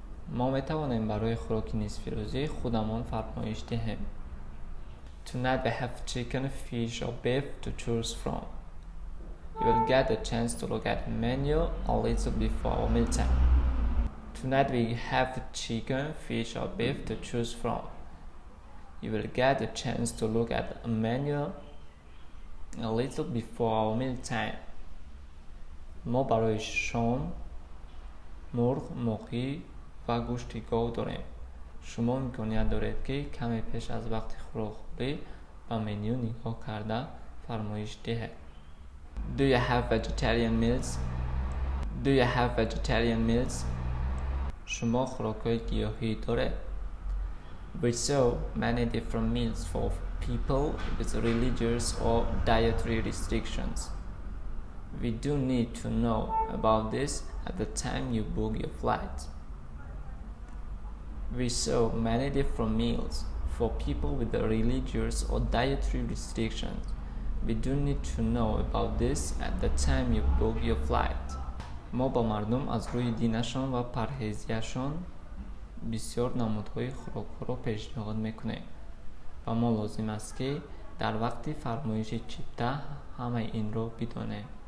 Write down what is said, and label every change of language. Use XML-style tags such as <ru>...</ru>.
<fa>ما می توانیم برای خوراکی نصفی روزی خودمان فرمایش دهیم.</fa> <en>Tonight we have chicken, fish or beef to choose from. You will get a chance to look at the menu a little before our mealtime. Tonight we have chicken, fish or beef to choose from. You will get a chance to look at a menu a little before our mealtime.</en> <fa>ما برای شام مرغ، ماهی و گوشت گاو داریم. شما امکانیت دارید که کمی پیش از وقت خوراکخوری به منیو نگاه کرده فرمایش دهید.</fa> <en>Do you have vegetarian meals?</en> <fa>شما خوراک‌های گیاهی دارید.</fa> <en>We serve many different meals for people with religious or dietary restrictions. We do need to know about this at the time you book your flight. We saw many different meals for people with the religious or dietary restrictions. We do need to know about this at the time you book your flight.</en> <tg>мо ба мардум аз рӯи динашон ва парҳезияшон бисёр намудҳои хӯрокҳоро пешниҳод мекунем ва мо лозим аст ки дар вақти фармоиши чипта ҳамаи инро бидонем.</tg>